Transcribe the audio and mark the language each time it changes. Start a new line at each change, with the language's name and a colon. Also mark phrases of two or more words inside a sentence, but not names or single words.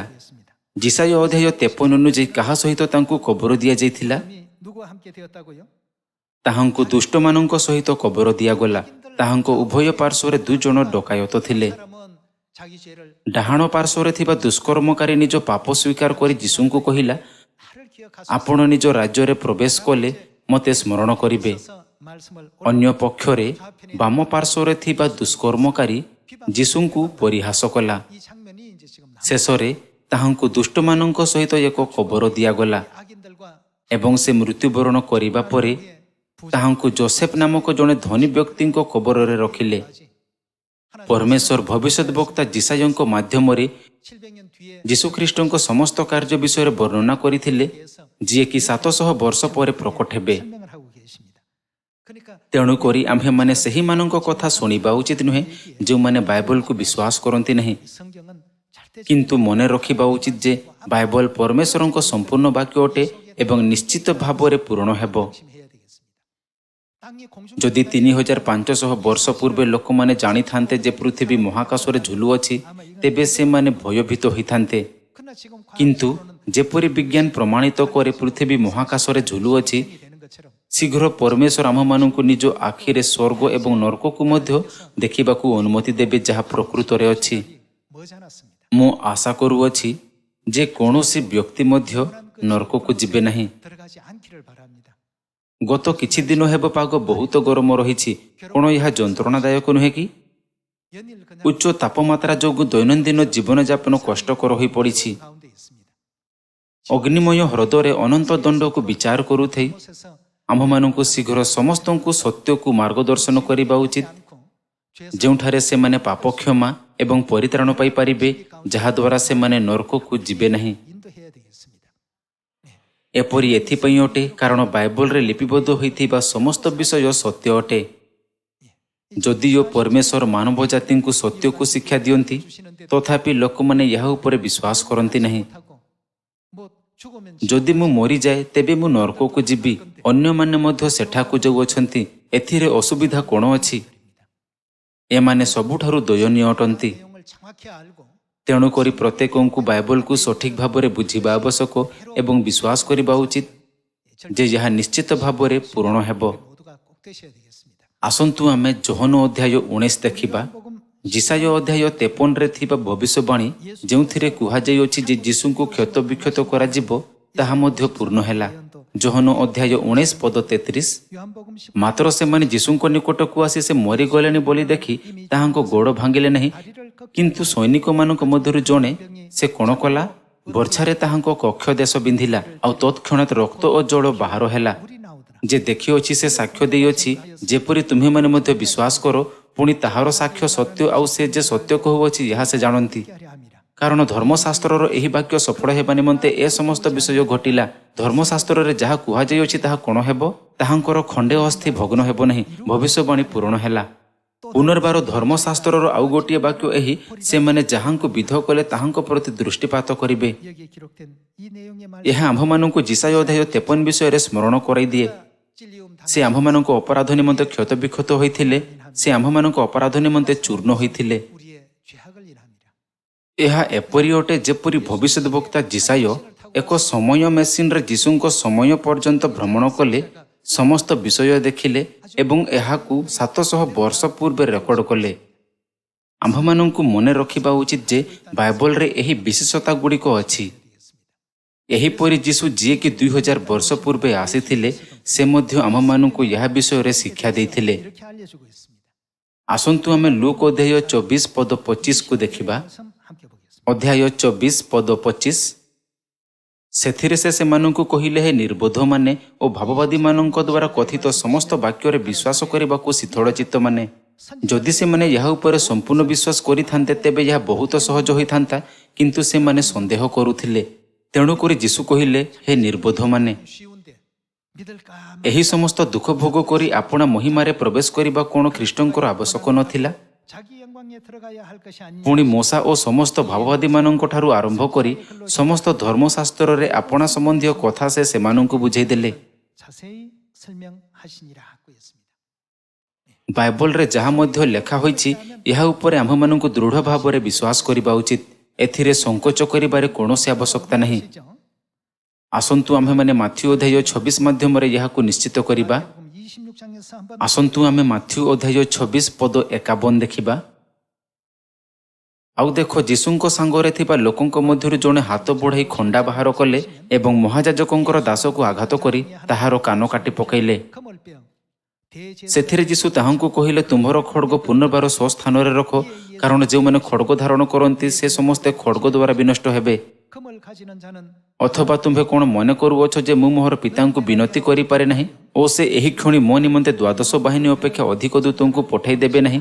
Korean: 그랬습니다.
Odia: ଯିଶାୟ ଅଧ୍ୟାୟ 53 ଅନୁଯାୟୀ କାହା ସହିତ ତାଙ୍କୁ କବର ଦିଆଯାଇଥିଲା?
Korean: 이미 누구와 함께 되었다고요?
Odia: ତାହାଙ୍କୁ ଦୁଷ୍ଟମାନଙ୍କ ସହିତ କବର ଦିଆଗଲା। ତାହାଙ୍କ ଉଭୟ ପାର୍ଶ୍ୱରେ 2 ଜଣ ଡକାୟତ ଥିଲେ।
Korean: 사람은 자기 죄를
Odia: ଡାହାଣ ପାର୍ଶ୍ୱରେ ଥିବା ଦୁଷ୍କର୍ମକାରୀ ନିଜ ପାପ ସ୍ୱୀକାର କରି ଯୀଶୁଙ୍କୁ କହିଲା,
Korean: 나를 기억하소서.
Odia: ଆପଣ ନିଜ ରାଜ୍ୟରେ ପ୍ରବେଶ କଲେ ମୋତେ ସ୍ମରଣ କରିବେ।
Korean: 말씀을
Odia: ଅନ୍ୟ ପକ୍ଷରେ ବାମ ପାର୍ଶ୍ୱରେ ଥିବା ଦୁଷ୍କର୍ମକାରୀ ଯୀଶୁଙ୍କୁ ପରିହାସ କଲା।
Korean: 이 장면이 이제 지금
Odia: ଶେଷରେ ତାହାଙ୍କୁ ଦୁଷ୍ଟମାନଙ୍କ ସହିତ ଏକ କବର ଦିଆଗଲା
Korean: 악인들과
Odia: ଏବଂ ସେ ମୃତ୍ୟୁବରଣ କରିବା ପରେ ତାହାଙ୍କୁ ଯୋସେଫ ନାମକ ଜଣେ ଧନୀ ବ୍ୟକ୍ତିଙ୍କ କବରରେ ରଖିଲେ। ପରମେଶ୍ୱର ଭବିଷ୍ୟତ ବକ୍ତା ଯିଶାୟଙ୍କ ମାଧ୍ୟମରେ
Korean: 700년 뒤에
Odia: ଯୀଶୁଖ୍ରୀଷ୍ଟଙ୍କ ସମସ୍ତ କାର୍ଯ୍ୟ ବିଷୟରେ ବର୍ଣ୍ଣନା କରିଥିଲେ, ଯିଏକି 700 ବର୍ଷ ପରେ ପ୍ରକଟ ହେବେ।
Korean: 설명을 하고 계십니다. 그러니까
Odia: ତେଣୁକରି ଆମ୍ଭେମାନେ ସେହିମାନଙ୍କ କଥା ଶୁଣିବା ଉଚିତ ନୁହେଁ ଯେଉଁମାନେ ବାଇବଲକୁ ବିଶ୍ୱାସ କରନ୍ତି ନାହିଁ।
Korean: 이 성경은 절대
Odia: କିନ୍ତୁ ମନେ ରଖିବା ଉଚିତ ଯେ ବାଇବଲ ପରମେଶ୍ୱରଙ୍କ ସମ୍ପୂର୍ଣ୍ଣ ବାକ୍ୟ ଅଟେ ଏବଂ ନିଶ୍ଚିତ ଭାବରେ ପୂରଣ ହେବ।
Korean: 조심해야 되겠습니다. 땅이 공중
Odia: ଯଦି 3500 ବର୍ଷ ପୂର୍ବେ ଲୋକମାନେ ଜାଣିଥାନ୍ତେ ଯେ ପୃଥିବୀ ମହାକାଶରେ ଝୁଲୁଅଛି, ତେବେ ସେମାନେ ଭୟଭୀତ ହୋଇଥାନ୍ତେ।
Korean: 그러나 지금
Odia: କିନ୍ତୁ ଯେପରି ବିଜ୍ଞାନ ପ୍ରମାଣିତ କରେ ପୃଥିବୀ ମହାକାଶରେ ଝୁଲୁଅଛି,
Korean: 되는 것처럼
Odia: ଶୀଘ୍ର ପରମେଶ୍ୱର ଆମ୍ଭମାନଙ୍କୁ ନିଜ ଆଖିରେ ସ୍ୱର୍ଗ ଏବଂ ନର୍କକୁ ମଧ୍ୟ ଦେଖିବାକୁ ଅନୁମତି ଦେବେ, ଯାହା ପ୍ରକୃତରେ ଅଛି।
Korean: 머지 않았습니다.
Odia: ମୁଁ ଆଶା କରୁଅଛି ଯେ କୌଣସି ବ୍ୟକ୍ତି ମଧ୍ୟ ନର୍କକୁ ଯିବେ ନାହିଁ।
Korean: 들어가지 않기를 바랍니다.
Odia: ଗତ କିଛି ଦିନ ହେବ ପାଗ ବହୁତ ଗରମ ରହିଛି। କ'ଣ ଏହା ଯନ୍ତ୍ରଣାଦାୟକ ନୁହେଁ କି?
Korean: 연일 그냥
Odia: ଉଚ୍ଚ ତାପମାତ୍ରା ଯୋଗୁଁ ଦୈନନ୍ଦିନ ଜୀବନଯାପନ କଷ୍ଟକର ହୋଇପଡ଼ିଛି।
Korean: 가운데 있습니다.
Odia: ଅଗ୍ନିମୟ ହ୍ରଦରେ ଅନନ୍ତ ଦଣ୍ଡକୁ ବିଚାର କରୁଥାଇ
Korean: 곳에서
Odia: ଆମ୍ଭମାନଙ୍କୁ ଶୀଘ୍ର ସମସ୍ତଙ୍କୁ ସତ୍ୟକୁ ମାର୍ଗଦର୍ଶନ କରିବା ଉଚିତ,
Korean: 않고 죄
Odia: ଯେଉଁଠାରେ ସେମାନେ ପାପ କ୍ଷମା ଏବଂ ପରିତ୍ରାଣ ପାଇପାରିବେ ଯାହାଦ୍ୱାରା ସେମାନେ ନରକକୁ ଯିବେ ନାହିଁ।
Korean: 인도해야 되겠습니다.
Odia: ଏପରି ଏଥିପାଇଁ ଅଟେ କାରଣ ବାଇବଲରେ ଲିପିବଦ୍ଧ ହୋଇଥିବା ସମସ୍ତ ବିଷୟ ସତ୍ୟ ଅଟେ। ଯଦିଓ ପରମେଶ୍ୱର ମାନବ ଜାତିଙ୍କୁ ସତ୍ୟକୁ ଶିକ୍ଷା ଦିଅନ୍ତି, ତଥାପି ଲୋକମାନେ ଏହା ଉପରେ ବିଶ୍ୱାସ କରନ୍ତି ନାହିଁ।
Korean: 뭐 죽으면
Odia: ଯଦି ମୁଁ ମରିଯାଏ ତେବେ ମୁଁ ନରକକୁ ଯିବି, ଅନ୍ୟମାନେ ମଧ୍ୟ ସେଠାକୁ ଯାଉଅଛନ୍ତି, ଏଥିରେ ଅସୁବିଧା କ'ଣ ଅଛି? ଏମାନେ ସବୁଠାରୁ ଦୟନୀୟ ଅଟନ୍ତି।
Korean: 내용을 정확히 알고
Odia: ତେଣୁକରି ପ୍ରତ୍ୟେକଙ୍କୁ ବାଇବଲକୁ ସଠିକ୍ ଭାବରେ ବୁଝିବା ଆବଶ୍ୟକ ଏବଂ ବିଶ୍ୱାସ କରିବା ଉଚିତ ଯେ ଏହା ନିଶ୍ଚିତ ଭାବରେ ପୂରଣ ହେବ।
Korean: 모두가 꼭 되셔야 되겠습니다.
Odia: ଆସନ୍ତୁ ଆମେ ଯୋହନ ଅଧ୍ୟାୟ 19 ଦେଖିବା। ଯିଶାୟ ଅଧ୍ୟାୟ 53ରେ ଥିବା ଭବିଷ୍ୟବାଣୀ ଯେଉଁଥିରେ କୁହାଯାଇଅଛି ଯେ ଯୀଶୁଙ୍କୁ କ୍ଷତ ବିକ୍ଷତ କରାଯିବ, ତାହା ମଧ୍ୟ ପୂର୍ଣ୍ଣ ହେଲା। ଯୋହନ ଅଧ୍ୟାୟ 19 ପଦ 33।
Korean: 요한복음 10
Odia: ମାତ୍ର ସେମାନେ ଯୀଶୁଙ୍କ ନିକଟକୁ ଆସି ସେ ମରିଗଲେଣି ବୋଲି ଦେଖି ତାହାଙ୍କ ଗୋଡ଼ ଭାଙ୍ଗିଲେ ନାହିଁ।
Korean: 다리를 꺾
Odia: କିନ୍ତୁ ସୈନିକମାନଙ୍କ ମଧ୍ୟରୁ ଜଣେ ସେ କ'ଣ କଲା? ବର୍ଚ୍ଛାରେ ତାହାଙ୍କ କକ୍ଷ ଦେଶ ବିନ୍ଧିଲା, ଆଉ ତତ୍କ୍ଷଣାତ୍ ରକ୍ତ ଓ ଜଳ ବାହାର ହେଲା।
Korean: 물이 나오더라.
Odia: ଯେ ଦେଖିଅଛି ସେ ସାକ୍ଷ୍ୟ ଦେଇଅଛି, ଯେପରି ତୁମେମାନେ ମଧ୍ୟ ବିଶ୍ୱାସ କର, ପୁଣି ତାହାର ସାକ୍ଷ୍ୟ ସତ୍ୟ, ଆଉ ସେ ଯେ ସତ୍ୟ କହୁଅଛି ଏହା ସେ ଜାଣନ୍ତି।
Korean: 하려 함이라.
Odia: କାରଣ ଧର୍ମଶାସ୍ତ୍ରର ଏହି ବାକ୍ୟ ସଫଳ ହେବା ନିମନ୍ତେ ଏ ସମସ୍ତ ବିଷୟ ଘଟିଲା। ଧର୍ମଶାସ୍ତ୍ରରେ ଯାହା କୁହାଯାଇଅଛି ତାହା କ'ଣ ହେବ? ତାହାଙ୍କର ଖଣ୍ଡେ ଅସ୍ଥି ଭଗ୍ନ ହେବ ନାହିଁ। ଭବିଷ୍ୟବାଣୀ ପୂରଣ ହେଲା। ପୁନର୍ବାର ଧର୍ମଶାସ୍ତ୍ରର ଆଉ ଗୋଟିଏ ବାକ୍ୟ ଏହି, ସେମାନେ ଯାହାଙ୍କୁ ବିଧ କଲେ ତାହାଙ୍କ ପ୍ରତି ଦୃଷ୍ଟିପାତ କରିବେ।
Korean: 여기에 기록된 이 내용의 말
Odia: ଏହା ଆମ୍ଭମାନଙ୍କୁ ଯିଶାୟ ଅଧ୍ୟାୟ 53 ବିଷୟରେ ସ୍ମରଣ କରାଇଦିଏ।
Korean: 찔리움 당
Odia: ସେ ଆମ୍ଭମାନଙ୍କ ଅପରାଧ ନିମନ୍ତେ କ୍ଷତବିକ୍ଷତ ହୋଇଥିଲେ, ସେ ଆମ୍ଭମାନଙ୍କ ଅପରାଧ ନିମନ୍ତେ ଚୂର୍ଣ୍ଣ ହୋଇଥିଲେ।
Korean: 우리의 죄악을 인함이라.
Odia: ଏହା ଏପରି ଅଟେ ଯେପରି ଭବିଷ୍ୟତ ବକ୍ତା ଯିଶାୟ ଏକ ସମୟ ମେସିନରେ ଯୀଶୁଙ୍କ ସମୟ ପର୍ଯ୍ୟନ୍ତ ଭ୍ରମଣ କଲେ, ସମସ୍ତ ବିଷୟ ଦେଖିଲେ ଏବଂ ଏହାକୁ 700 ବର୍ଷ ପୂର୍ବେ ରେକର୍ଡ କଲେ। ଆମ୍ଭମାନଙ୍କୁ ମନେ ରଖିବା ଉଚିତ ଯେ ବାଇବଲରେ ଏହି ବିଶେଷତା ଗୁଡ଼ିକ ଅଛି। ଏହିପରି ଯୀଶୁ ଯିଏକି 2000 ବର୍ଷ ପୂର୍ବେ ଆସିଥିଲେ, ସେ ମଧ୍ୟ ଆମ୍ଭମାନଙ୍କୁ ଏହା ବିଷୟରେ ଶିକ୍ଷା ଦେଇଥିଲେ।
Korean: 이렇게 알려주고 있습니다.
Odia: ଆସନ୍ତୁ ଆମେ ଲୁକ୍ ଅଧ୍ୟାୟ 24 ପଦ 25କୁ ଦେଖିବା।
Korean: 말씀 함께 보겠습니다.
Odia: ଅଧ୍ୟାୟ 24 ପଦ 25। ସେଥିରେ ସେ ସେମାନଙ୍କୁ କହିଲେ, ହେ ନିର୍ବୋଧମାନେ ଓ ଭାବବାଦୀମାନଙ୍କ ଦ୍ୱାରା କଥିତ ସମସ୍ତ ବାକ୍ୟରେ ବିଶ୍ୱାସ କରିବାକୁ ଶୀତଳଚିତ୍ତମାନେ, ଯଦି ସେମାନେ ଏହା ଉପରେ ସମ୍ପୂର୍ଣ୍ଣ ବିଶ୍ୱାସ କରିଥାନ୍ତେ ତେବେ ଏହା ବହୁତ ସହଜ ହୋଇଥାନ୍ତା, କିନ୍ତୁ ସେମାନେ ସନ୍ଦେହ କରୁଥିଲେ। ତେଣୁକରି ଯୀଶୁ କହିଲେ, ହେ ନିର୍ବୋଧମାନେ,
Korean: 쉬운데 믿을까?
Odia: ଏହି ସମସ୍ତ ଦୁଃଖ ଭୋଗ କରି ଆପଣା ମହିମାରେ ପ୍ରବେଶ କରିବା କ'ଣ ଖ୍ରୀଷ୍ଟଙ୍କର ଆବଶ୍ୟକ ନଥିଲା?
Korean: 자기 영광에 들어가야 할 것이 아니냐?
Odia: ପୁଣି ମୋଶା ଓ ସମସ୍ତ ଭାବବାଦୀମାନଙ୍କ ଠାରୁ ଆରମ୍ଭ କରି ସମସ୍ତ ଧର୍ମଶାସ୍ତ୍ରରେ ଆପଣା ସମ୍ବନ୍ଧୀୟ କଥା ସେ ସେମାନଙ୍କୁ ବୁଝାଇଦେଲେ।
Korean: 자세히 설명하시니라 하고 있습니다.
Odia: ବାଇବଲରେ ଯାହା ମଧ୍ୟ ଲେଖା ହୋଇଛି ଏହା ଉପରେ ଆମ୍ଭମାନଙ୍କୁ ଦୃଢ଼ ଭାବରେ ବିଶ୍ୱାସ କରିବା ଉଚିତ। ଏଥିରେ ସଂକୋଚ କରିବାରେ କୌଣସି ଆବଶ୍ୟକତା ନାହିଁ।
Korean: 시죠?
Odia: ଆସନ୍ତୁ ଆମ୍ଭେମାନେ ମାଥ୍ୟୁ ଅଧ୍ୟାୟ 26 ମାଧ୍ୟମରେ ଏହାକୁ ନିଶ୍ଚିତ କରିବା।
Korean: 26장에서 한번
Odia: ଆସନ୍ତୁ ଆମେ ମାଥ୍ୟୁ ଅଧ୍ୟାୟ 26 ପଦ 51 ଦେଖିବା। ଆଉ ଦେଖ, ଯୀଶୁଙ୍କ ସାଙ୍ଗରେ ଥିବା ଲୋକଙ୍କ ମଧ୍ୟରୁ ଜଣେ ହାତ ବଢ଼ାଇ ଖଣ୍ଡା ବାହାର କଲେ ଏବଂ ମହାଯାଜକଙ୍କର ଦାସକୁ ଆଘାତ କରି ତାହାର କାନ କାଟି ପକାଇଲେ।
Korean: 그물병 대제
Odia: ସେଥିରେ ଯୀଶୁ ତାହାଙ୍କୁ କହିଲେ, ତୁମ୍ଭର ଖଡ଼ଗ ପୁନର୍ବାର ସ୍ୱସ୍ଥାନରେ ରଖ, କାରଣ ଯେଉଁମାନେ ଖଡ଼ଗ ଧାରଣ କରନ୍ତି ସେ ସମସ୍ତେ ଖଡ଼ଗ ଦ୍ୱାରା ବିନଷ୍ଟ ହେବେ।
Korean: 금을 가지는 자는
Odia: ଅଥବା ତୁମ୍ଭେ କ'ଣ ମନେ କରୁଅଛ ଯେ ମୁଁ ମୋହର ପିତାଙ୍କୁ ବିନତି କରିପାରେ ନାହିଁ ଓ ସେ ଏହି କ୍ଷଣି ମୋ ନିମନ୍ତେ 12 ବାହିନୀ ଅପେକ୍ଷା ଅଧିକ ଦୂତଙ୍କୁ ପଠାଇ ଦେବେ ନାହିଁ?